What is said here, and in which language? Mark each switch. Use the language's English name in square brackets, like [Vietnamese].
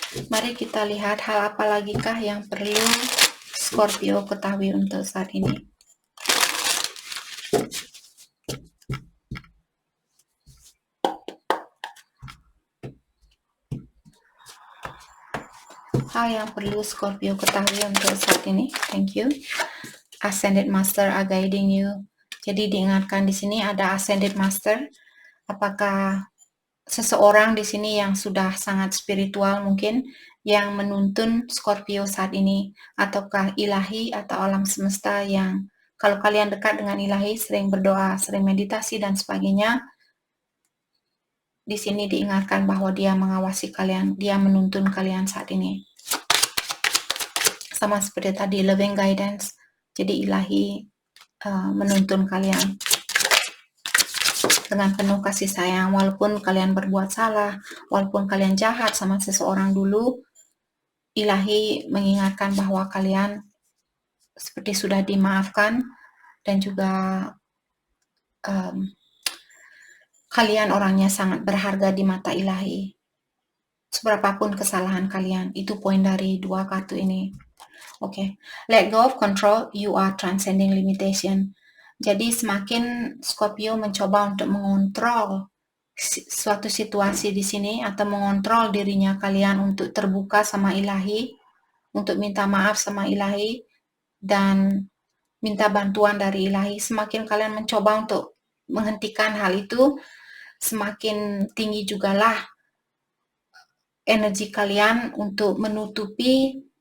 [Indonesian] Mari kita lihat hal apa lagikah yang perlu Scorpio ketahui untuk saat ini. Hal yang perlu Scorpio ketahui untuk saat ini. [English] Thank you. Ascended Master are guiding you. [Indonesian] Jadi diingatkan di sini ada Ascended Master. Apakah seseorang di sini yang sudah sangat spiritual mungkin yang menuntun Scorpio saat ini, ataukah ilahi atau alam semesta yang kalau kalian dekat dengan ilahi, sering berdoa, sering meditasi dan sebagainya, di sini diingatkan bahwa dia mengawasi kalian, dia menuntun kalian saat ini. Sama seperti tadi, loving guidance. Jadi ilahi menuntun kalian dengan penuh kasih sayang, walaupun kalian berbuat salah, walaupun kalian jahat sama seseorang dulu, ilahi mengingatkan bahwa kalian seperti sudah dimaafkan dan juga kalian orangnya sangat berharga di mata ilahi. Seberapapun kesalahan kalian, itu poin dari dua kartu ini. [English] Oke, let go of control, you are transcending limitation. [Indonesian] Jadi semakin Scorpio mencoba untuk mengontrol suatu situasi di sini atau mengontrol dirinya kalian untuk terbuka sama ilahi, untuk minta maaf sama ilahi dan minta bantuan dari ilahi, semakin kalian mencoba untuk menghentikan hal itu, semakin tinggi jugalah energi kalian untuk menutupi